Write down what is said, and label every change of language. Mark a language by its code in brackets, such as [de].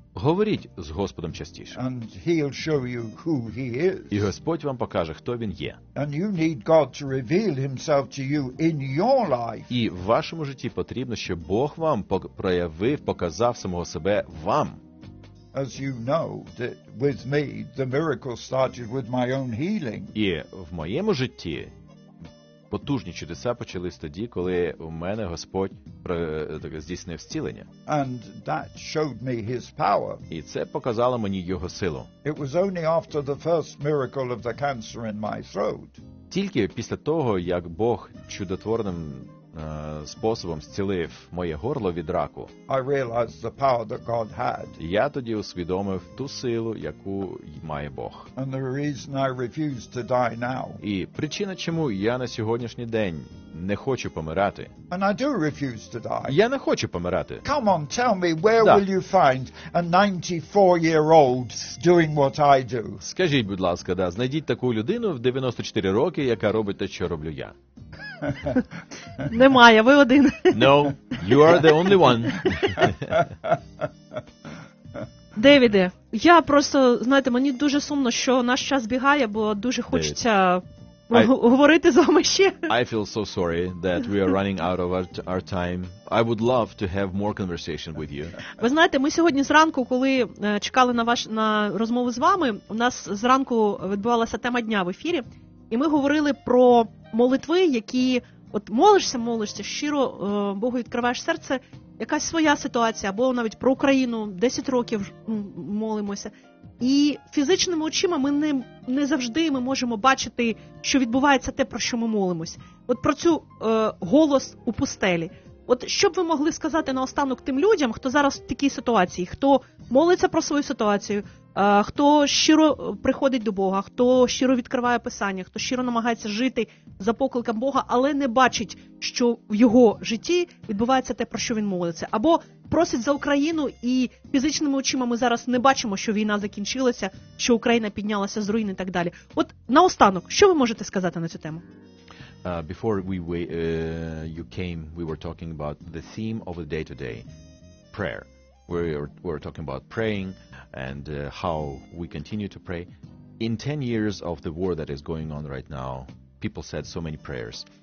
[uk] Говоріть з Господом частіше. [en] And he'll show you who he is. [uk] І Господь вам покаже, хто він є. [en] And you need God to reveal himself to you in your life. [uk] І в вашому житті потрібно, щоб Бог вам проявив, показав самого себе вам. [en] As you know, that with me the miracle started with my own healing. [uk] І в моєму житті потужні чудеса почались тоді, коли у мене Господь здійснив зцілення. [en] And that showed me his power. [uk] І це показало мені його силу. [en] It was only after the first miracle of the cancer in my throat. [uk] Тільки після того, як Бог чудотворним способом зцілив моє горло від раку, [en] I realized the power that God had. [uk] Я тоді усвідомив ту силу, яку має Бог. [en] And the reason I refuse to die now. [uk] І причина, чому я на сьогоднішній день не хочу помирати. [en] And I do refuse to die. [uk] Я не хочу помирати. [en] Come on, tell me, where will you find a 94-year-old doing what I do? [uk] Скажіть, будь ласка, да, знайдіть таку людину в 94 роки, яка робить те, що роблю я. Немає, ви один. [en] No, you are the only one. [uk] Девіде, я просто, знаєте, мені дуже сумно, що наш час бігає, бо дуже хочеться говорити з вами ще. [en] I feel so sorry that we are running out of our time. I would love to have more conversation with you. [uk] Ви знаєте, ми сьогодні зранку, коли чекали на розмову з вами, у нас зранку відбувалася тема дня в ефірі, і ми говорили про молитви, які от молишся, щиро Богу відкриваєш серце, якась своя ситуація, або навіть про Україну, 10 років молимося. І фізичними очима ми не завжди ми можемо бачити, що відбувається те, про що ми молимося. От про цю голос у пустелі. От що б ви могли сказати наостанок тим людям, хто зараз в такій ситуації, хто молиться про свою ситуацію, хто щиро приходить до Бога, хто щиро відкриває Писання, хто щиро намагається жити за покликом Бога, але не бачить, що в його житті відбувається те, про що він молиться. Або просить за Україну, і фізичними очима ми зараз не бачимо, що війна закінчилася, що Україна піднялася з руїн і так далі. От наостанок, що ви можете сказати на цю тему? [en] Before you came, we were talking about the theme of the day today, prayer. We're talking about praying and how we continue to pray. In 10 years of the war that is going on right now, people said so many prayers.